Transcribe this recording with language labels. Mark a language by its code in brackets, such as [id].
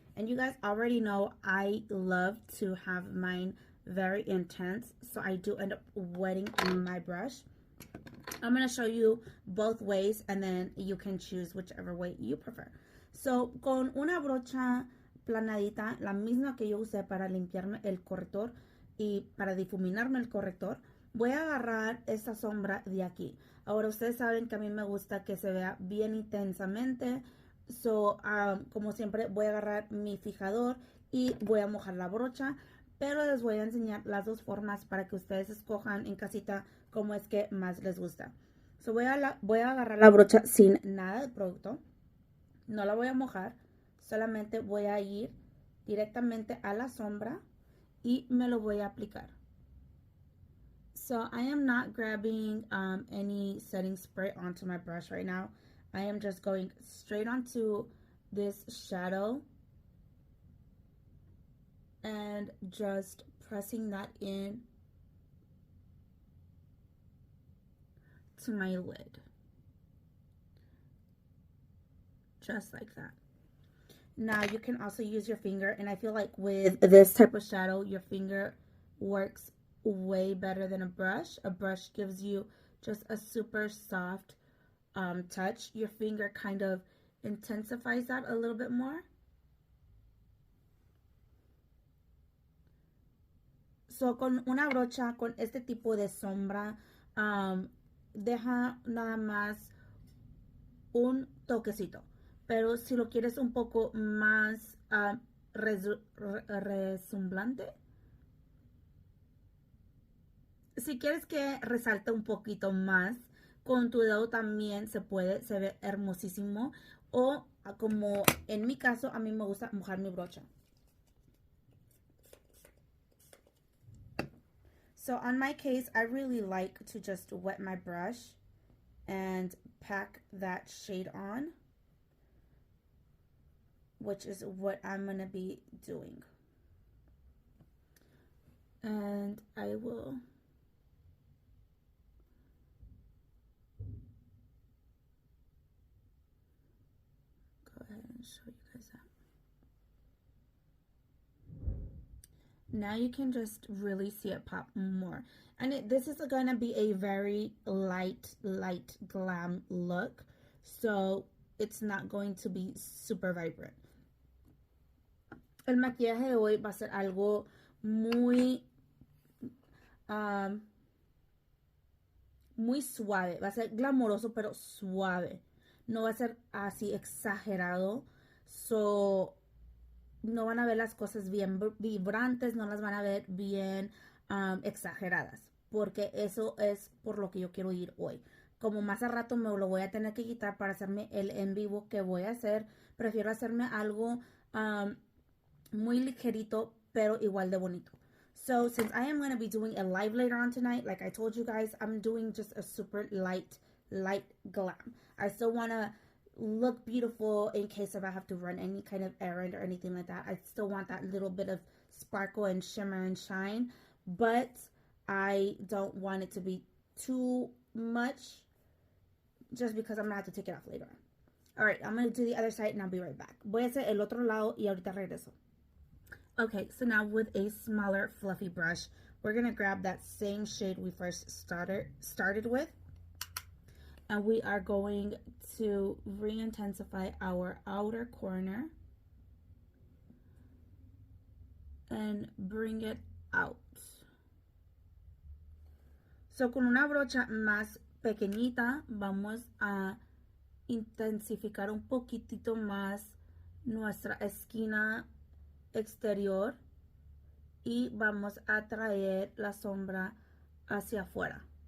[en] And you guys already know I love to have mine very intense, so I do end up wetting my brush. I'm going to show you both ways and then you can choose whichever way you prefer. [es] So con una brocha planadita, la misma que yo usé para limpiarme el corrector y para difuminarme el corrector, voy a agarrar esta sombra de aquí. Ahora ustedes saben que a mí me gusta que se vea bien intensamente. So, como siempre voy a agarrar mi fijador y voy a mojar la brocha, pero les voy a enseñar las dos formas para que ustedes escojan en casita cómo es que más les gusta. So, voy a agarrar la brocha sin nada de producto, no la voy a mojar, solamente voy a ir directamente a la sombra y me lo voy a aplicar. [en] So I am not grabbing any setting spray onto my brush right now. I am just going straight onto this shadow and just pressing that in to my lid. Just like that. Now you can also use your finger, and I feel like with this type of shadow, your finger works way better than a brush. A brush gives you just a super soft touch. Your finger kind of intensifies that a little bit more. [es] So con una brocha, con este tipo de sombra, deja nada más un toquecito. Pero si lo quieres un poco más resumblante, si quieres que resalte un poquito más, con tu dedo también se puede, se ve hermosísimo. O como en mi caso, a mí me gusta mojar mi brocha. [en] So on my case, I really like to just wet my brush and pack that shade on, which is what I'm going to be doing. And I will go ahead and show you guys that. Now you can just really see it pop more. And this is going to be a very light glam look. So it's not going to be super vibrant. [es] El maquillaje de hoy va a ser algo muy muy suave. Va a ser glamoroso pero suave. No va a ser así exagerado. So no van a ver las cosas bien vibrantes, no las van a ver bien exageradas, porque eso es por lo que yo quiero ir hoy. Como más a rato me lo voy a tener que quitar para hacerme el en vivo que voy a hacer, prefiero hacerme algo muy ligerito, pero igual de bonito. [en] So since I am going to be doing a live later on tonight, like I told you guys, I'm doing just a super light glam. I still want to look beautiful in case if I have to run any kind of errand or anything like that. I still want that little bit of sparkle and shimmer and shine, but I don't want it to be too much just because I'm gonna have to take it off later on. All right, I'm gonna do the other side and I'll be right back. [es] Voy a hacer el otro lado y ahorita regreso. [en] Okay, so now with a smaller fluffy brush, we're gonna grab that same shade we first started with, and we are going to re-intensify our outer corner and bring it out. [es] So con una brocha más pequeñita vamos a intensificar un poquitito más nuestra esquina exterior y vamos a traer la sombra hacia afuera.